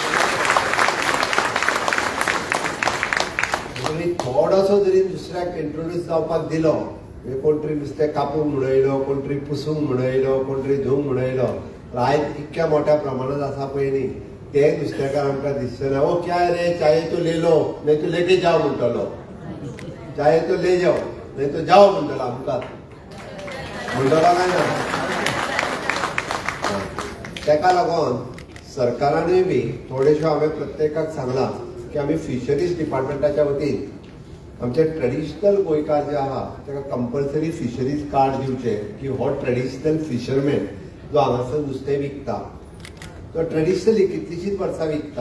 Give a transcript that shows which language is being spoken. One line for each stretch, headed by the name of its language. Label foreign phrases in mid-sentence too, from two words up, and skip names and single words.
Konkani: थोडोसो जरी दुसऱ्याक इंट्रोड्यूस जावपाक दिलो, कोण तरी नुस्तें कापूंक म्हणून येयलो, कोण तरी पुसूंक म्हणून येयलो, कोण तरी धुवंक म्हणून येयलो, आयज इतक्या मोठ्या प्रमाणात आसा पळय न्ही, ते नुस्तेकार आमकां दिसचे ना.
Hindi: ओ क्या रे, चाये तो ले लो नहीं तो लेके जाओ म्हणटलो. चाये तो ले जाओ नहीं तो जाओ
Konkani: म्हणटलो आमकां. म्हणटलो काय ना? तेका लागून सरकारानूय बी थोडेशो हांवें प्रत्येकाक सांगलां की आमी फिशरीज डिपार्टमेंटाच्या वतीन आमचे ट्रेडिशनल गोंयकार जे आहा ताका
English: compulsory fisheries card
Konkani: दिवचे की हो
English: traditional fisherman
Konkani: जो हांगासर नुस्तें विकता तो ट्रेडिशनली कितलीशींच वर्सां विकता.